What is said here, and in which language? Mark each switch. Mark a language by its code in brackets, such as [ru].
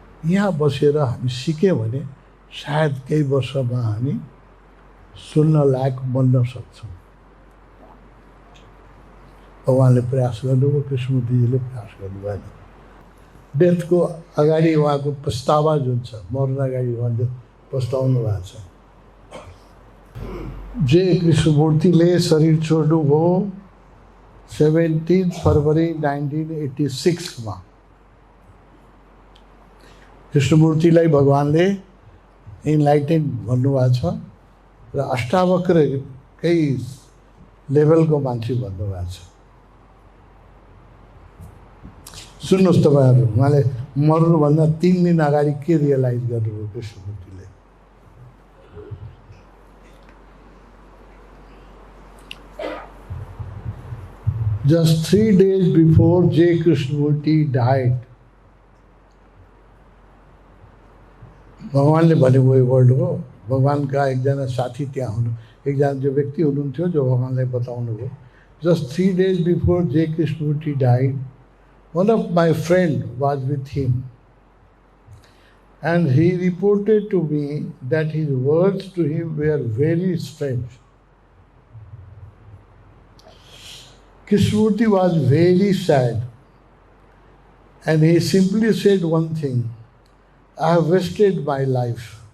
[ne] यहाँ बसेर हामी सिक्यौँ भने सायद केही वर्षमा हामी सुन्न लायक बन्न सक्छौँ। भगवान्ले प्रयास गर्नुभयो, कृष्णमूर्तिजीले प्रयास गर्नुभएन। डेथको अगाडि उहाँको पस्तावा जुन छ, मर्न अगाडि उहाँले पस्ताउनु भएको छ। जे कृष्णमूर्तिले शरीर छोड्नुभयो 17 फरवरी 1986 मा। कृष्णमूर्तिलाई भगवान्ले इन्लाइटेन भन्नुभएको छ र अष्टावक्रकै लेभलको मान्छे भन्नुभएको छ। सुन्नुहोस् तपाईँहरू, उहाँले मर्नुभन्दा 3 दिन अगाडि के रियलाइज गर्नुभयो कृष्णमूर्तिले? [en] Just 3 days before J. Krishnamurti died, [ne] भगवान्ले भन्नुभयो वर्ड हो। भगवान्का एकजना साथी त्यहाँ हुनु, एकजना जो व्यक्ति हुनुहुन्थ्यो जो भगवान्लाई बताउनु भयो। [en] Just 3 days before J. Krishnamurti died, one of my friend was with him and he reported to me that his words to him were very strange. Krishnamurti was very sad and he simply said one thing: I have wasted my life.